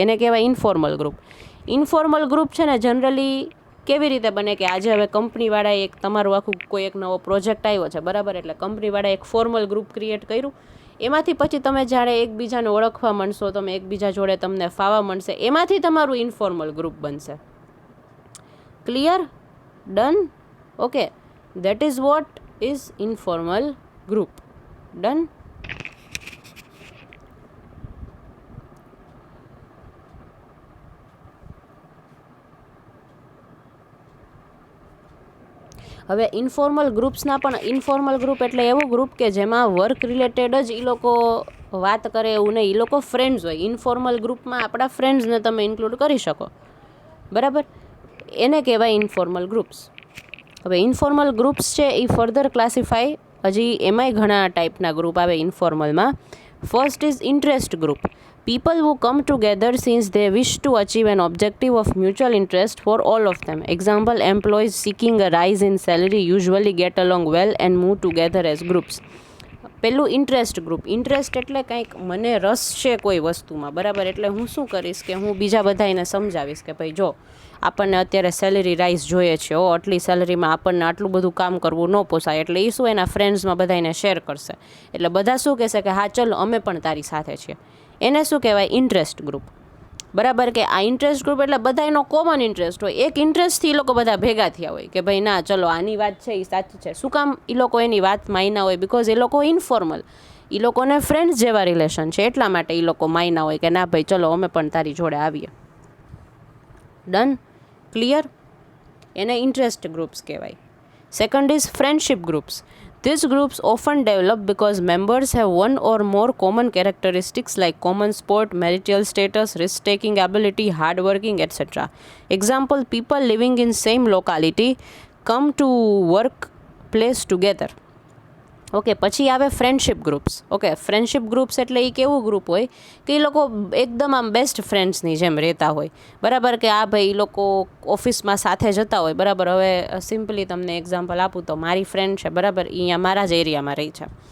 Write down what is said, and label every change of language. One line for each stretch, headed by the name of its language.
Gujarati: એને કહેવાય informal group. Informal group છે ને જનરલી કેવી રીતે બને કે આજે હવે કંપનીવાળાએ એક તમારું આખું કોઈ એક નવો પ્રોજેક્ટ આવ્યો છે, બરાબર. એટલે કંપનીવાળાએ એક ફોર્મલ ગ્રુપ ક્રિએટ કર્યું. એમાંથી પછી તમે જ્યારે એકબીજાને ઓળખવા માંડશો, તમે એકબીજા જોડે તમને ફાવા માંડશે, એમાંથી તમારું ઇન્ફોર્મલ ગ્રુપ બનશે. Clear? Done, okay.
English: That is what is informal group. Done.
Gujarati: હવે ઇન્ફોર્મલ ગ્રુપ્સના પણ ઇન્ફોર્મલ ગ્રુપ એટલે એવું ગ્રુપ કે જેમાં વર્ક રિલેટેડ જ એ લોકો વાત કરે એવું નહીં. એ લોકો ફ્રેન્ડ્સ હોય. ઇન્ફોર્મલ ગ્રુપમાં આપણા ફ્રેન્ડ્સને તમે ઇન્ક્લુડ કરી શકો, બરાબર. એને કહેવાય ઇન્ફોર્મલ ગ્રુપ્સ. હવે ઇન્ફોર્મલ ગ્રુપ્સ છે એ ફર્ધર ક્લાસિફાય, હજી એમાંય ઘણા ટાઈપના ગ્રુપ આવે ઇન્ફોર્મલમાં.
English: First is interest group. People who come together since they wish to achieve an objective of mutual interest for all of them. Example, employees seeking a rise in salary usually get along well and move together as groups.
Gujarati: પેલું interest group. Interest એટલે કંઈક મને રસ છે કોઈ વસ્તુમાં, બરાબર. એટલે હું શું કરીશ કે હું બીજા બધાને સમજાવીશ કે ભાઈ જો આપણને અત્યારે સેલેરી રાઇઝ જોઈએ છે, આટલી સેલરીમાં આપણને આટલું બધું કામ કરવું ન પોસાય. એટલે એ શું એના ફ્રેન્ડ્સમાં બધાને શેર કરશે. એટલે બધા શું કહેશે કે હા ચલો અમે પણ તારી સાથે છીએ. એને શું કહેવાય? ઇન્ટરેસ્ટ ગ્રુપ, બરાબર. કે આ ઇન્ટરેસ્ટ ગ્રુપ એટલે બધાનો કોમન ઇન્ટરેસ્ટ હોય. એક ઇન્ટરેસ્ટથી એ લોકો બધા ભેગા થયા હોય કે ભાઈ ના ચલો આની વાત છે એ સાચી છે. શું કામ એ લોકો એની વાત માયના હોય? બિકોઝ એ લોકો ઇન્ફોર્મલ, એ લોકોને ફ્રેન્ડ્સ જેવા રિલેશન છે એટલા માટે એ લોકો માયના હોય કે ના ભાઈ ચલો અમે પણ તારી જોડે આવીએ. Done, clear. એને ઇન્ટરેસ્ટ ગ્રુપ્સ કહેવાય.
English: Second is friendship groups. These groups often develop because members have one or more common characteristics like common sport, marital status, risk-taking ability, hard-working, etc. Example, people living in same locality come to work place together.
Gujarati: Okay, પછી આવે friendship groups. Okay, friendship groups એટલે એ કેવું group હોય કે એ લોકો એકદમ આમ best ફ્રેન્ડ્સની જેમ રહેતા હોય, બરાબર, કે આ ભાઈ એ લોકો ઓફિસમાં સાથે જતા હોય, બરાબર. હવે સિમ્પલી તમને એક્ઝામ્પલ આપું તો મારી ફ્રેન્ડ છે, બરાબર, એ અહીંયા મારા જ એરિયામાં રહી છે.